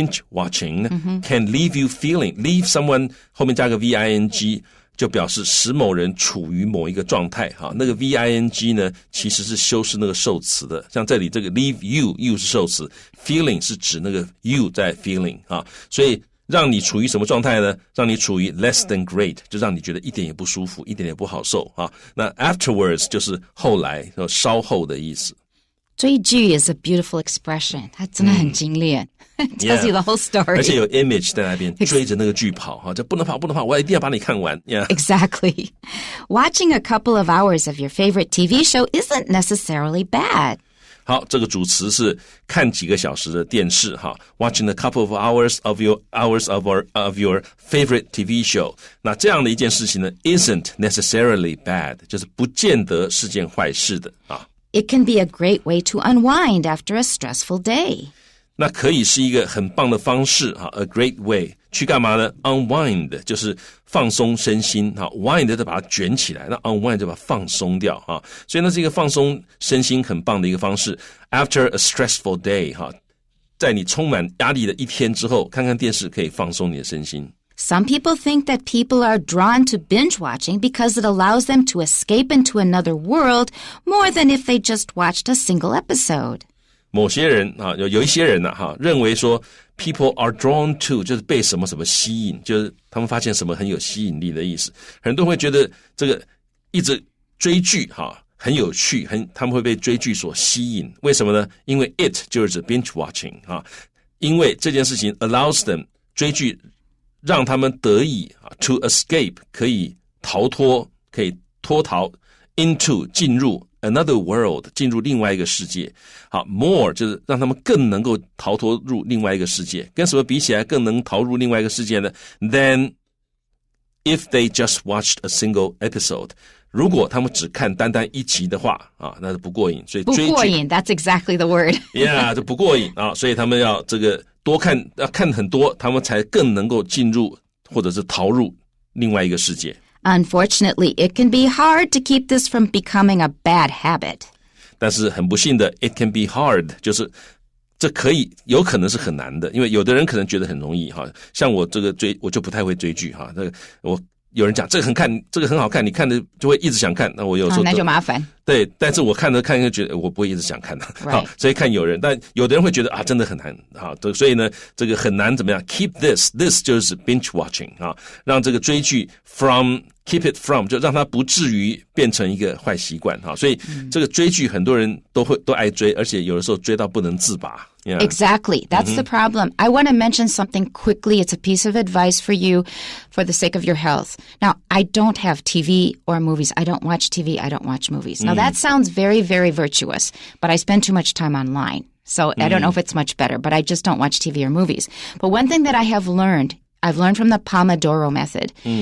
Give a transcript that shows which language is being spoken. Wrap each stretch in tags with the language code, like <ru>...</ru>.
<en>watching can leave you feeling</en> <zh>leave someone 后面加个 VING 就表示使某人处于某一个状态那个 VING 呢其实是修饰那个受词的像这里这个 leave you 是受词 feeling 是指那个 you 在 feeling 所以让你处于什么状态呢？让你处于 less than great， 就让你觉得一点也不舒服，一点也不好受啊。那 afterwards 就是后来，稍后的意思。</zh> <en>追剧 is a beautiful expression.</en> <zh>它真的很精炼。</zh> <en>It tells you the whole story.</en> <zh>而且有 image 在那边追着那个剧跑哈，就不能跑，我一定要把你看完。</zh> <en>Yeah. Exactly. Watching a couple of hours of your favorite TV show isn't necessarily bad.</en> <zh>好，这个主词是看几个小时的电视哈 ，</zh> <en>watching a couple of hours of your favorite TV show。</en> <zh>那这样的一件事情呢 ，</zh> <en>isn't necessarily bad，</en> <zh>就是不见得是件坏事的啊。</zh> <en>It can be a great way to unwind after a stressful day.</en> <zh>那可以是一个很棒的方式哈 ，</zh> <en>a great way</en> <zh>去干嘛呢 ？unwind 就是放松身心哈 ，wind 就把它卷起来，那 unwind 就把它放松掉哈。所以那是一个放松身心很棒的一个方式。</zh> <en>After a stressful day</en> <zh>哈，在你充满压力的一天之后，看看电视可以放松你的身心。</zh> <en>Some people think that people are drawn to binge watching because it allows them to escape into another world more than if they just watched a single episode.</en> <zh>某些人啊，有一些人呢哈，认为说</zh> <en>people are drawn to</en> <zh>就是被什么什么吸引，就是他们发现什么很有吸引力的意思。很多人会觉得这个一直追剧哈很有趣，他们会被追剧所吸引。为什么呢？因为 it 就是指 binge watching 啊，因为这件事情</zh> <en>allows them</en> <zh>追剧让他们得以 to escape 可以逃脱，可以脱逃 into 进入 another world 进入另外一个世界。好 more 就是让他们更能够逃脱入另外一个世界。跟什么比起来更能逃入另外一个世界呢？</zh> <en>Then if they just watched a single episode，</en> <zh>如果他们只看单单一集的话啊，那是不过瘾。所以追剧不过瘾</zh> <en>，That's exactly the word.</en> <zh>Yeah， 这不过瘾啊，所以他们要这个多看，要看很多，他们才更能够进入或者是逃入另外一个世界。</zh> <en>Unfortunately, it can be hard to keep this from becoming a bad habit.</en> <zh>但是很不幸的 ，</zh> <en>it can be hard，</en> <zh>就是这有可能是很难的，因为有的人可能觉得很容易哈，像我这个我就不太会追剧哈，这个有人讲这个很好看，你看的就会一直想看，那我有时候那就麻烦。对，但是我看就觉得我不会一直想看的，好，所以看有人，但有的人会觉得啊，真的很难，好，所以呢，这个很难怎么样 ？</zh> <en>Keep this</en> <zh>就是 binge watching 啊，让这个追剧</zh> <en>keep it from</en> <zh>就让它不至于变成一个坏习惯哈，所以这个追剧很多人都爱追，而且有的时候追到不能自拔。</zh> <en>Yeah. Exactly. That's the problem. I want to mention something quickly. It's a piece of advice for you for the sake of your health. Now, I don't have TV or movies. I don't watch TV. I don't watch movies. Now, that sounds very, very virtuous, but I spend too much time online. So I don't know if it's much better, but I just don't watch TV or movies. But one thing that I've learned from the Pomodoro method.</en>